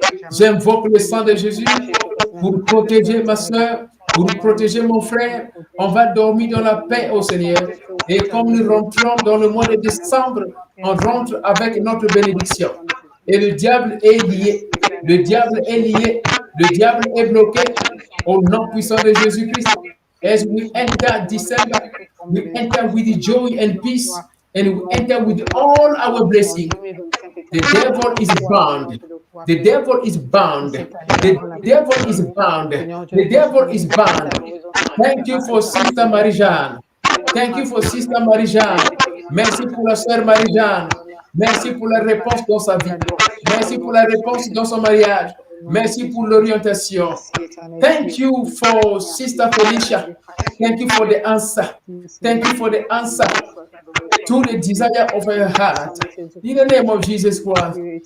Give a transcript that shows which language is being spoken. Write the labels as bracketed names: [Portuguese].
[French] J'invoque le sang de Jésus pour protéger ma soeur, pour protéger mon frère. On va dormir dans la paix au Seigneur. Et comme nous rentrons dans le mois de décembre, on rentre avec notre bénédiction. Et le diable est lié. Le diable est lié. Le diable est bloqué au nom puissant de Jésus-Christ. [English] As we enter December, we enter with joy and peace, and we enter with all our blessings. The devil is bound. The devil is bound. The devil is bound. The devil is bound. Thank you for Sister Marie-Jeanne. Thank you for Sister Marie-Jeanne. [French] Merci pour la sœur Marie-Jeanne. Merci pour la réponse dans sa vie. Merci pour la réponse dans son mariage. Merci pour l'orientation. [English] Thank you for Sister Felicia. Thank you for the answer. Thank you for the answer to the desire of her heart. In the name of Jesus Christ.